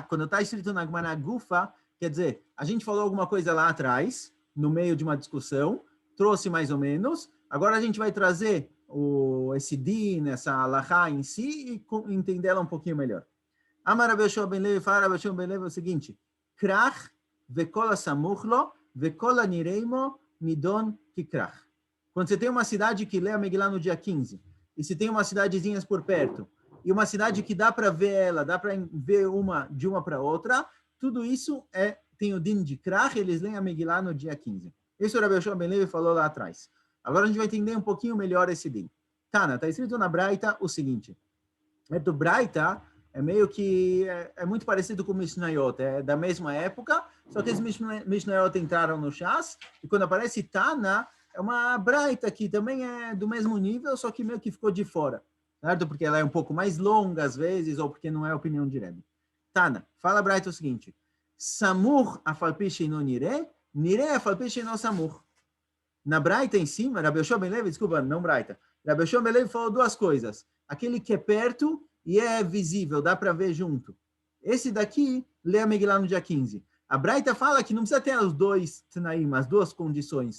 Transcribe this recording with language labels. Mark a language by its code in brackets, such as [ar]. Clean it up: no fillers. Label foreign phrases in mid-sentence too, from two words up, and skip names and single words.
[pt] Quando está escrito na Gumará Gufa, quer dizer, a gente falou alguma coisa lá atrás, no meio de uma discussão, trouxe mais ou menos. Agora a gente vai trazer esse din, essa alahá em si e entender ela um pouquinho melhor. Amar Rabi Yoshua ben Levi, fala Rabi Yoshua ben Levi o seguinte, [he] כרך וכל הסמוך לו וכל הנראה עמו נידון ככרך. [pt] Quando você tem uma cidade que lê a Megillah no dia 15, e se tem umas cidadezinhas por perto, e uma cidade que dá para ver ela, dá para ver de uma para outra, tudo isso tem o din de Krach, eles leem a Megillah no dia 15. Isso o Rabi Yoshua ben Levi falou lá atrás. Agora a gente vai entender um pouquinho melhor esse din. Tana, está escrito na Braita o seguinte, do Braita é meio que é muito parecido com o Mishnayot, é da mesma época, só que os Mishnayot entraram no Shas, e quando aparece Tana, é uma Braita que também é do mesmo nível, só que meio que ficou de fora, certo? Porque ela é um pouco mais longa às vezes, ou porque não é a opinião de Rebbe. Tana, fala a Braita o seguinte, [he] סמוך אף על פי שאינו נראה, נראה אף על פי שאינו סמוך. [pt] Na Braita em cima, Rabi Yoshua ben Levi, desculpa, não Braita, Rabi Yoshua ben Levi falou duas coisas, aquele que é perto e é visível, dá para ver junto. Esse daqui, lê a Megillah no dia 15. A Braita fala que não precisa ter os dois Tanaim, as duas condições.